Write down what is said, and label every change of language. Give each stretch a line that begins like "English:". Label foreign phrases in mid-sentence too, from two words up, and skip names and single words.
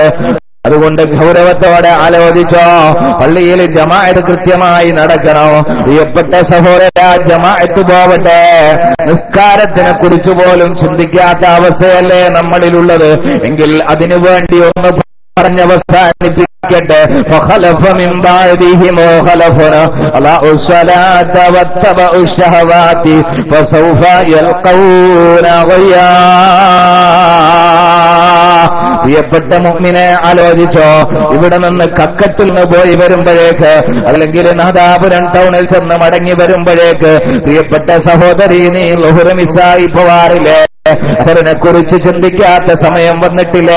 Malayalam: അതുകൊണ്ട് ഗൗരവത്തോടെ ആലോചിച്ചോ. പള്ളിയിൽ ജമാഅത്ത് കൃത്യമായി നടക്കണോ? പ്രിയപ്പെട്ട സഹോദര, ജമാഅത്ത് പോവട്ടെ, നിസ്കാരത്തിനെ കുറിച്ച് പോലും ചിന്തിക്കാത്ത അവസ്ഥയല്ലേ നമ്മളിലുള്ളത്? എങ്കിൽ അതിനു വേണ്ടി ഒന്ന് പറഞ്ഞവസാനിപ്പിക്കട്ടെ.
Arabic: فخلف من بعدهم خلف أضاعوا الصلاة واتبعوا الشهوات فسوف يلقون غيا.
Malayalam: പ്രിയപ്പെട്ട മുഅ്മിനെ, ആലോചിച്ചോ. ഇവിടെ നിന്ന് കക്കട്ടിൽ നിന്ന് പോയി വരുമ്പോഴേക്ക്, അല്ലെങ്കിൽ നാദാപുരം ടൗണിൽ ചെന്ന് മടങ്ങി വരുമ്പോഴേക്ക്, പ്രിയപ്പെട്ട സഹോദരി, നീ ളുഹ്ർ മിസ്സായി പോവാറില്ലേ? അസറിനെ കുറിച്ച് ചിന്തിക്കാത്ത സമയം വന്നിട്ടില്ലേ?